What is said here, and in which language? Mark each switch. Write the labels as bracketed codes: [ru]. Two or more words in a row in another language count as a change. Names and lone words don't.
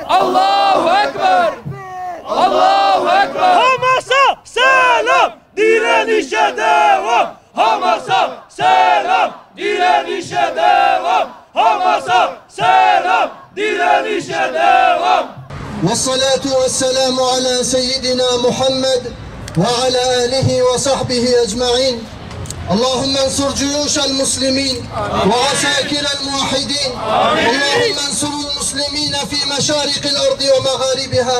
[ar] الله أكبر! الله أكبر! [tr] Hamas'a selam, direnişe devam. Hamas'a selam, direnişe devam. Hamas'a selam, direnişe devam. [ar] والصلاة والسلام على سيدنا محمد وعلى آله وصحبه أجمعين. اللهم انصر جيوش المسلمين وعساكر الموحدين. اللهم انصر المسلمين في مشارق الأرض ومغاربها.